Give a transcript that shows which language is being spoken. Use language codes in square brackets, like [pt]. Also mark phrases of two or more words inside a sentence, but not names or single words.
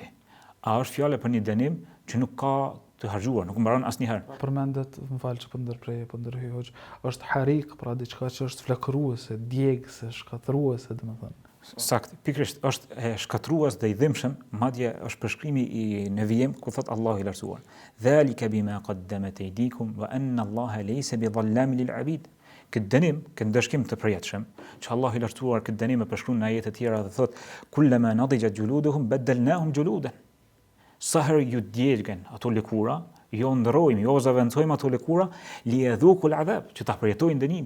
[sq] A është fjale për një dënim që nuk ka të harxhuar, nuk mbaron asnjëherë. Përmendet, më fal që po ndërhyj Hoxh, është harik, pra diçka që është flakëruese, djegëse, shkatëruese, domethënë. Sakt, pikërisht është shkatërues dhe i dhimbshëm, madje është përshkrimi i në vijim ku thot Allahu i lartësuar: [ar] "ذلك بما قدمت أيديكم وأن الله ليس بظلام للعبيد." [sq] Këtë dënim, këtë ndëshkim të përjetshëm, që Allah i lartësuar këtë dënim e përshkruan në ajete të tjera dhe thot: [ar] "كلما نضجت جلودهم بدلناهم جلودا." [sq] Sa herë ju djegën ato lëkura, jo ndrojmë, jo zaventojmë ato lëkura, [ar] ليذوقوا العذاب, [sq] që ta përjetojnë dënimin.